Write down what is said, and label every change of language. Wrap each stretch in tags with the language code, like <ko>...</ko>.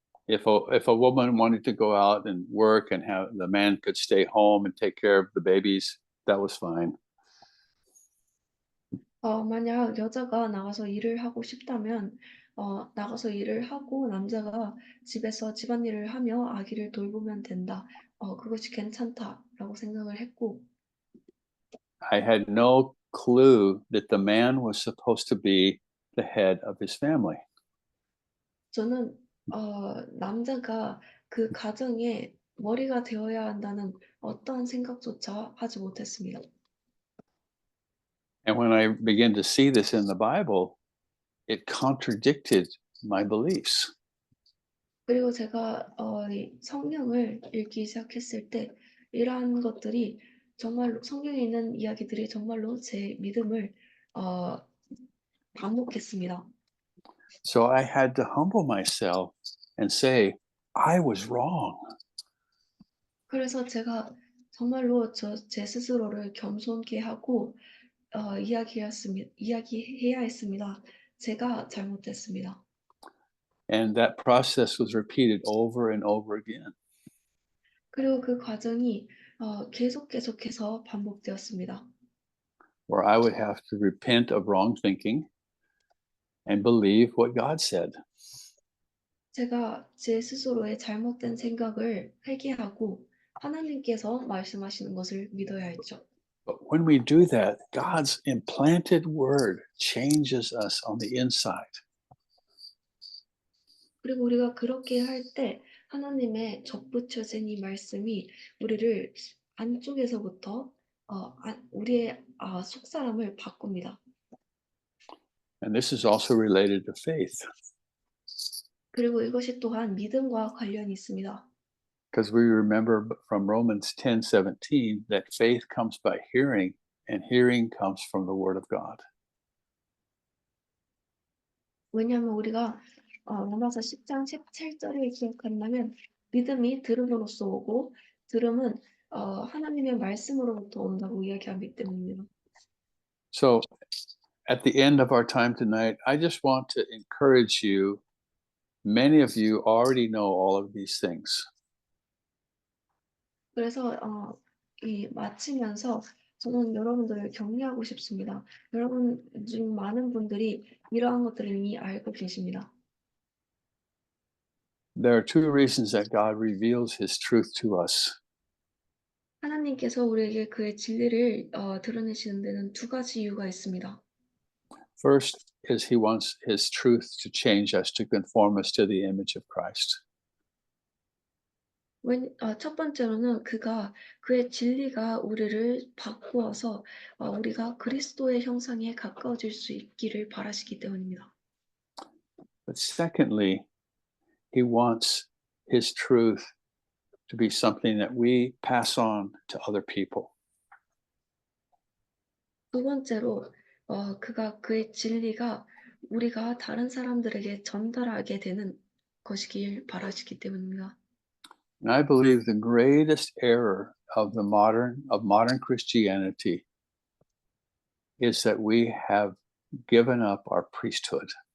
<en>If a woman wanted to go out and work and have the man could stay home and take care of the babies, that was fine.</en> <ko>만약 여자가 나가서 일을 하고 싶다면 나가서 일을 하고 남자가 집에서 집안일을 하며 아기를 돌보면 된다. 그것이 괜찮다라고 생각을 했고</ko> <en>I had no clue that the man was supposed to be the head of his family.</en> <ko>저는 남자가 그 가정의 머리가 되어야 한다는 어떠한 생각조차 하지 못했습니다.</ko> <en>And when I began to see this in the Bible, it contradicted my beliefs.</en> <ko>그리고 제가 이 성경을 읽기 시작했을 때 이러한 것들이 정말로 성경에 있는 이야기들이 정말로 제 믿음을 어, 반복했습니다.</ko> <en>So I had to humble myself and say, I was wrong.</en> <ko>그래서 제가 정말로 제 스스로를 겸손케 하고 이야기해야 했습니다. 제가 잘못했습니다.</ko> <en>And that process was repeated over and over again.</en> <ko>그리고 그 과정이 계속해서 반복되었습니다.</ko> <en>Where I would have to repent of wrong thinking and believe what God said.</en> <ko>제가 제 스스로의 잘못된 생각을 회개하고 하나님께서 말씀하시는 것을 믿어야 했죠.</ko> <en>But when we do that, God's implanted word changes us on the inside.</en> <ko>그리고 우리가 그렇게 할 때 하나님의 접붙여진 이 말씀이 우리를 안쪽에서부터 우리의 속사람을 바꿉니다.</ko> <en>And this is also related to faith,</en> <ko>그리고 이것이 또한 믿음과 관련이 있습니다.</ko> <en>because we remember from Romans 10:17 that faith comes by hearing, and hearing comes from the word of God.</en> <ko>왜냐하면 우리가 로마서 10장 17절을 기억한다면 믿음이 들음으로써 오고 들음은 하나님의 말씀으로부터 온다고 이야기하기 때문입니다.</ko> <en>So at the end of our time tonight, I just want to encourage you. Many of you already know all of these things.</en> <ko>그래서 이 마치면서 저는 여러분들을 격려하고 싶습니다. 여러분 중 많은 분들이 이러한 것들을 이미 알고 계십니다.</ko> <en>There are two reasons that God reveals his truth to us.</en> <ko>하나님께서 우리에게 그의 진리를 드러내시는 데는 두 가지 이유가 있습니다.</ko> <en>First is he wants his truth to change us, to conform us to the image of Christ.</en> <ko>첫 번째로는 그의 진리가 우리를 바꾸어서 우리가 그리스도의 형상에 가까워질 수 있기를 바라시기 때문입니다.</ko> <en>But secondly, he wants his truth to be something that we pass on to other people.</en> <ko>두 번째로 그의 진리가 우리가 다른 사람들에게 전달하게 되는 것이길 바라시기 때문입니다.</ko> <en>And I believe the greatest error of modern Christianity is that we have given up our priesthood.</en>